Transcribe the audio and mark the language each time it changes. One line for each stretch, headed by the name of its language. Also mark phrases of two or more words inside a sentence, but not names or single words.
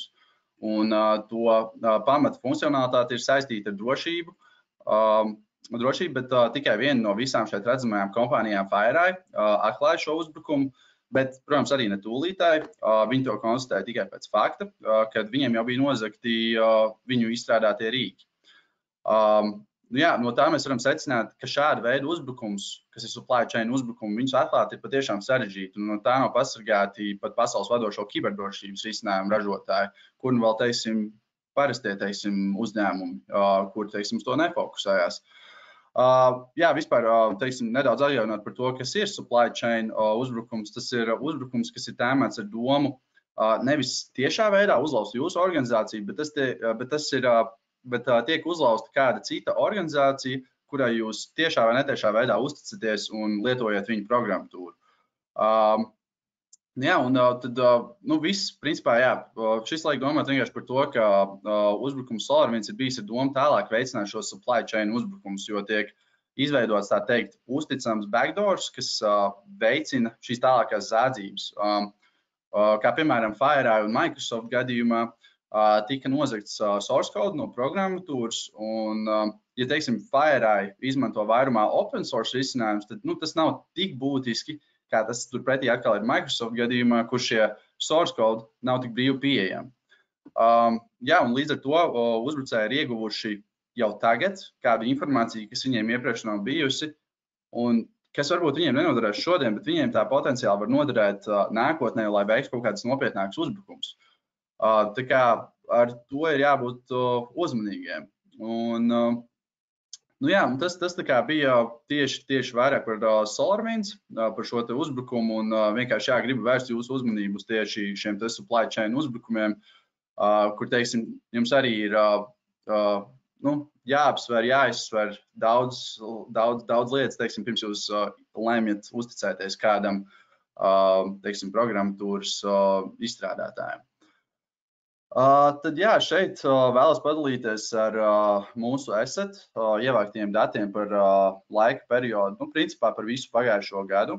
Latvian: Un to pamata funkcionalitāte ir saistīta ar drošību, bet tikai viena no visām šeit redzamajām kompānijām FireEye atklāja šo uzbrukumu. Bet, protams, arī ne tūlītēji. Viņi to konstatēja tikai pēc fakta, kad viņiem jau bija nozagti viņu izstrādātie rīki. No tā mēs varam secināt, ka šāda veida uzbrukums, kas ir
English: supply chain
Latvian: uzbrukumi, viņus atklāt ir patiešām sarežģīti. Un no tā nav pasargāti pat pasaules vadošo kiberdrošības risinājumu ražotāji, kur nu vēl, teiksim, parastie, teiksim, uzņēmumi, kur, teiksim, uz to nefokusējās. Vispār, teiksim, nedaudz atjaunot par to, kas ir
English: supply chain
Latvian: uzbrukums. Tas ir uzbrukums, kas ir tēmēts ar domu nevis tiešā veidā uzlauzt jūsu organizāciju, bet tiek uzlauzta kāda cita organizācija, kurai jūs tiešā vai netiešā veidā uzticaties un lietojat viņu programmatūru. Jā, un tad viss, principā, jā, šis laik domāt vienkārši par to, ka uzbrukums SolarWinds ir bijis ar domu tālāk veicināt šo
English: supply chain
Latvian: uzbrukums, jo tiek izveidots, tā teikt, uzticams backdoors, kas veicina šīs tālākās zādzības. Kā piemēram FireEye un Microsoft gadījumā tika nozagts
English: source code
Latvian: no programmatūras, un, ja, teiksim, FireEye izmanto vairumā
English: open source
Latvian: risinājumus, tad tas nav tik būtiski, kā tas turpretī atkal ir Microsoft gadījumā, kur šie
English: source code
Latvian: nav tik brīvi pieejami. Jā, un līdz ar to uzbrucēji ir ieguvuši jau tagad kādu informāciju, kas viņiem iepriekš nav bijusi, un kas varbūt viņiem nenoderēs šodien, bet viņiem tā potenciāli var noderēt nākotnē, lai veiktu kaut kādas nopietnākas uzbrukums. Tā kā ar to ir jābūt uzmanīgiem. Un, jā, un tas tā kā bija tieši vairāk par SolarWinds, par šo te uzbrukumu, un vienkārši gribu vērst jūsu uzmanību uz tieši šiem te
English: supply chain
Latvian: uzbrukumiem, kur, teiksim, jums arī ir jāapsver, jāizsver daudz lietas, teiksim, pirms jūs lemjat uzticēties kādam, teiksim, programmatūras izstrādātājiem. Tad jā, šeit vēlos padalīties ar mūsu asset ievāktiem datiem par laika periodu, principā par visu pagājušo gadu.